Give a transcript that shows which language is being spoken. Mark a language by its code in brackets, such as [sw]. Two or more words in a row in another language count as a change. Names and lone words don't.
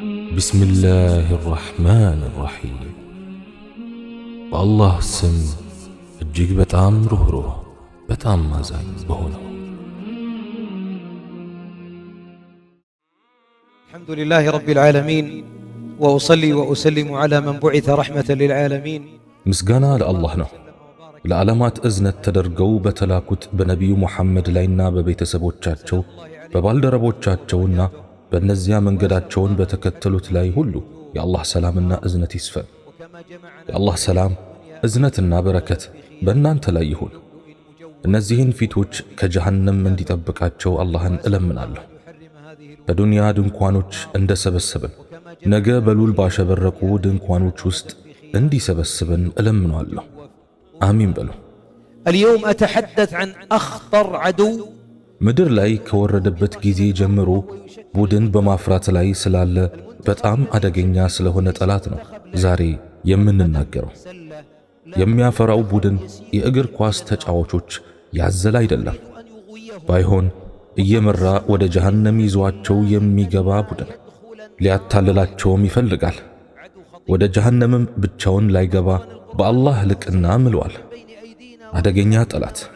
[ar] بسم الله الرحمن الرحيم والله سم [am] እጅግ በጣም ሩህሩህ በጣም አዛኝ በሆነው [ar] الحمد لله رب العالمين وأصلي وأسلم على من بعث رحمة للعالمين [am] ምስጋና ለአላህ ነው ለዓለማት እዝነት ተደርገው በተላኩት በነቢዩ ሙሐመድ ላይና በቤተሰቦቻቸው በባልደረቦቻቸውና በእነዚያ መንገዳቸውን በተከተሉት ላይ ሁሉ የአላህ ሰላምና እዝነት ይስፈን። የአላህ ሰላም እዝነትና በረከት በእናንተ ላይ ይሁን። እነዚህን ፊቶች ከጀሃነም እንዲጠብቃቸው አላህን እለምናለሁ። በዱንያ ድንኳኖች እንደሰበሰበን ነገ በሉል ባሸበረቁ ድንኳኖች ውስጥ እንዲሰበስበን እለምናለሁ። አሚን በሉ። [ar] اليوم أتحدث عن أخطر عدو [am] ምድር ላይ ከወረደበት ጊዜ ጀምሮ ቡድን በማፍራት ላይ ስላለ በጣም አደገኛ ስለሆነ ጠላት ነው ዛሬ የምንናገረው። የሚያፈራው ቡድን የእግር ኳስ ተጫዋቾች ያዘለ አይደለም። ባይሆን እየመራ ወደ ጀሃነም ይዟቸው የሚገባ ቡድን ሊያታልላቸውም ይፈልጋል። ወደ ጀሃነምም ብቻውን ላይገባ በአላህ ልቅና ምሏል። አደገኛ ጠላት